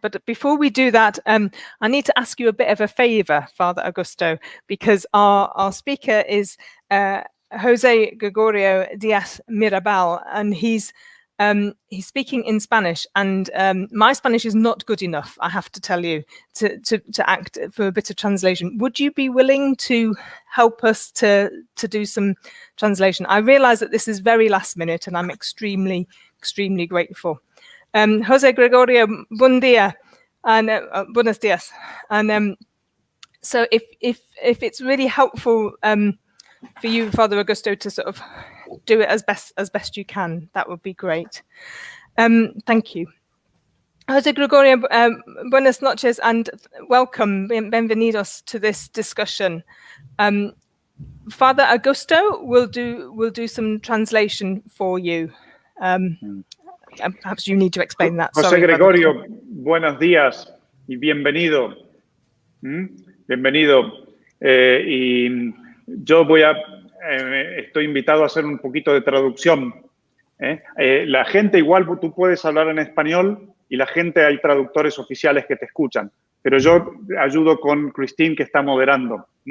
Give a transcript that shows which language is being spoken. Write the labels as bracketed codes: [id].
[en] But before we do that, I need to ask you a bit of a favor, Father Augusto, because our speaker is Jose Gregorio Diaz Mirabal, and he's speaking in Spanish, and my Spanish is not good enough, I have to tell you, to act for a bit of translation. Would you be willing to help us to do some translation? I realize that this is very last minute, and I'm extremely grateful. [es] Jose Gregorio, buen día, [en] and [es] buenos días. [en] And so if it's really helpful for you, Father Augusto, to sort of do it as best you can, that would be great. Thank you. Jose Gregorio, [es] buenas noches [en] and welcome, [es] bienvenidos [en] to this discussion. Father Augusto will do some translation for you. Perhaps you need to explain that. Jose Sorry, [es] Gregorio, buenos días y bienvenido. Bienvenido. Y yo estoy invitado a hacer un poquito de traducción. La gente, igual tú puedes hablar en español y la gente, hay traductores oficiales que te escuchan, pero yo ayudo con Christine, que está moderando.